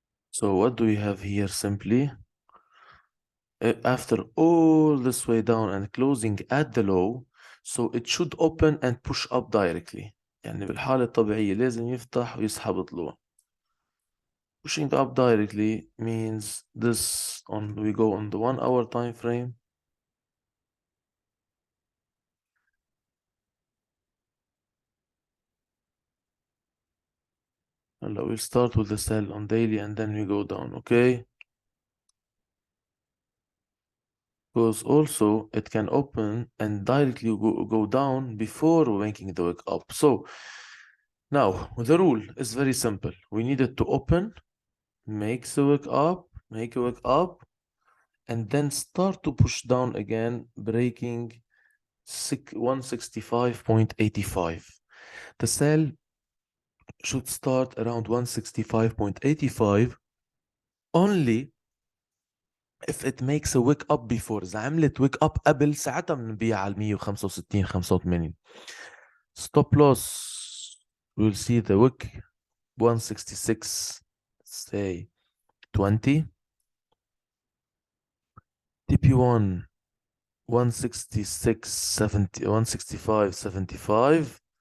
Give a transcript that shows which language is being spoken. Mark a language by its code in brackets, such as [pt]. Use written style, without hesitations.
[en] So what do we have here simply? After all this way down and closing at the low, so it should open and push up directly. [ar] يعني بالحالة الطبيعية لازم يفتح ويسحب طلوع. [en] Pushing up directly means this we go on the 1 hour time frame. We'll start with the sell on daily and then we go down, okay? Because also it can open and directly go down before making the wick up. So now the rule is very simple. We need it to open, make the wick up, make a wick up, and then start to push down again, breaking 165.85. The sell should start around 165.85 only if it makes a wick up before. [ar] إذا عملت wick up قبل ساعتها بنبيع على 165 85. [en] Stop loss, we'll see the wick 166, say 20. TP1 166 70 165 75.